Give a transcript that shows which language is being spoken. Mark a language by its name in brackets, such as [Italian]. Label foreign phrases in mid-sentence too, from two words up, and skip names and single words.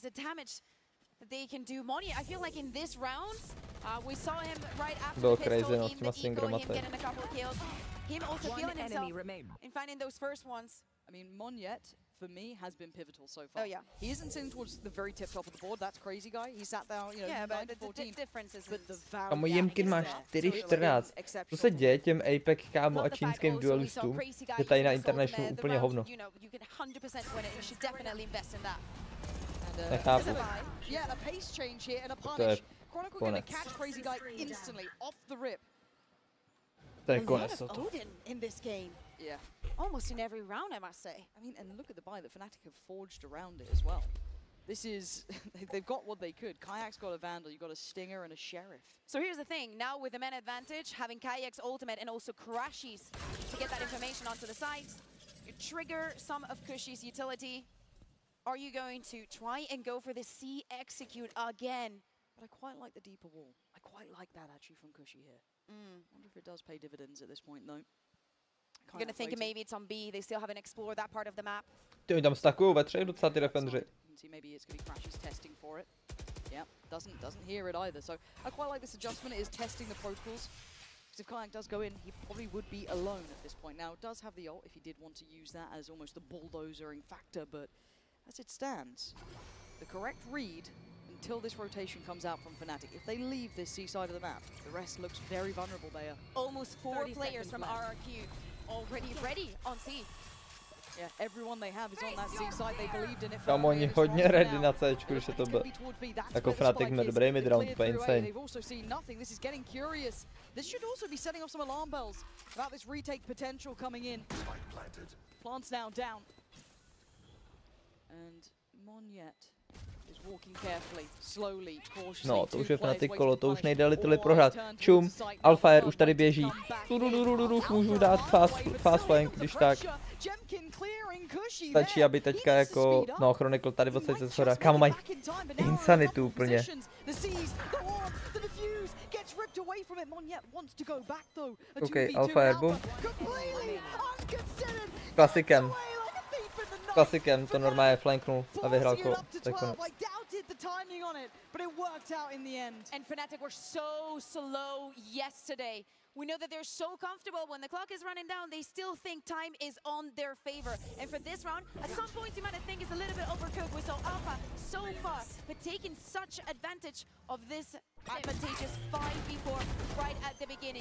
[English] The damage that they can do. Moni, I feel like in this round, we saw him right after the pistol, in the eco, him getting a couple of kills. Him also feeling himself in finding those first ones. I mean, Monyet for me, has been pivotal so far. Oh, yeah. He isn't sitting towards the very tip top of the board. That's crazy guy. He sat down, you know, Yeah, but the 9-14. difference is But the value [Czech] Kámo, Jimkin má [English] is there. 4-14. [Czech] Co se děje těm Apex, kámo, a čínským duelistům, že tady na International úplně hovno. Nechápu. [English] Yeah, a pace change here and a punish. Chronicle gonna catch crazy guy instantly off the rip. [Czech] To je konec toto. [English] Odin in this game. Yeah. Almost in every round, I must say. I mean, and look at the buy that Fnatic have forged around it as well. This is, they've got what they could. Kayak's got a Vandal, you've got a Stinger and a Sheriff. So here's the thing, now with the men advantage, having Kayak's ultimate and also Kurashi's to get that information onto the site, you trigger some of Kushi's utility. Are you going to try and go for the C execute again? But I quite like the deeper wall. I quite like that actually from Kushi here. Wonder if it does pay dividends at this point though. You're gonna think maybe it's on B, they still haven't explored that part of the map. [Czech] Ty, oni tam stakují ve třech docela ty defendři. [English] See, maybe it's going to be Crashy's testing for it. Yeah, doesn't hear it either. So I quite like this adjustment. It is testing the protocols. Because if Kayak does go in, he probably would be alone at this point. Now, it does have the ult if he did want to use that as almost the bulldozering factor, but as it stands, the correct read until this rotation comes out from Fnatic. If they leave this C side of the map, the rest looks very vulnerable there. Almost 4 players from RRQ already ready on C. Yeah, everyone they have is on that C side. They believed in it. [Czech] Kámo, oni hodně ready na C, když je to B. Jako Fnatic má dobrý midround, to je insane. [English] They've also seen nothing. This is getting curious. This should also be setting off some alarm bells about this retake potential coming in. Plants now down. And Jett is walking carefully, slowly, cautiously. [Czech] No, to už je Fnatic kolo, to už nejde Little prohrát. Čum, Alfire už tady běží. Už můžu dát [English] fast flank, [Czech] když tak. Stačí, aby teďka jako, no, Chronicle tady odsaď ze shoda. Kámo, mají insanitu úplně. OK, Alfire, boom. Klasikem to normálně flanknul a vyhrál kolo. To je konec. [English] But it worked out in the end. And Fnatic were so slow yesterday. We know that they're so comfortable when the clock is running down, they still think time is on their favor. And for this round, at some points you might think it's a little bit overcooked. We saw Alpha so far, but taking such advantage of this advantageous 5v4 right at the beginning.